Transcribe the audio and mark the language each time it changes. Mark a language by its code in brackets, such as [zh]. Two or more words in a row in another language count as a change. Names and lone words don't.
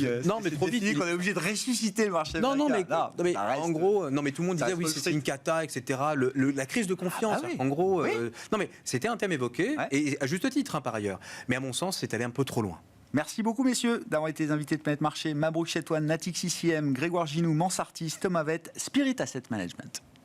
[fr] non mais trop vite qu'on est obligé de ressusciter le marché américain. Non mais en gros tout le monde disait oui c'est une cata, etc. La crise de confiance. En gros, non mais c'était un thème évoqué et à juste titre par ailleurs. Mais à mon sens, c'est allé un peu trop loin. Merci beaucoup messieurs d'avoir été les invités de Planète Marché. Mabrouk Chetouane, Natixis IM, Grégoire Ginoux, Mansartis, Thomas Vett, Spirit Asset Management.